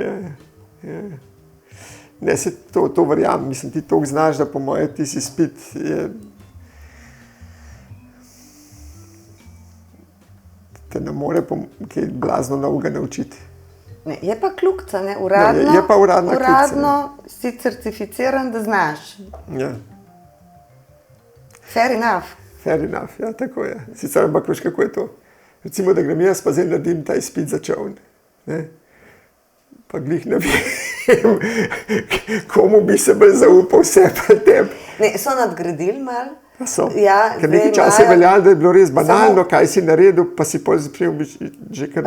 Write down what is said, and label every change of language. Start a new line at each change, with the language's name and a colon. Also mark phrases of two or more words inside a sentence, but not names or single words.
Slovenian: Ne, se to verjamem, mislim, ti toliko znaš, da po moje tisti izpit je... Te ne more kaj blazno novega naučiti. Ne, je pa kljukica, ne, uradno, je pa uradno si certificiran, da znaš. Ja.
English: Fair enough. Fair enough,
Slovenian: ja, tako je. Sicer ampak veš, kako je to. Recimo, da grem jaz pa zdaj naredim ta izpit za čoln. Pa glih ne vem, komu bi se bolj zaupal, vse pa tebi. Ne, so nadgradili malo. Pa so. Ker nekaj časa je veljalo, da je bilo res banalno, kaj si naredil, pa si pol zapril že kar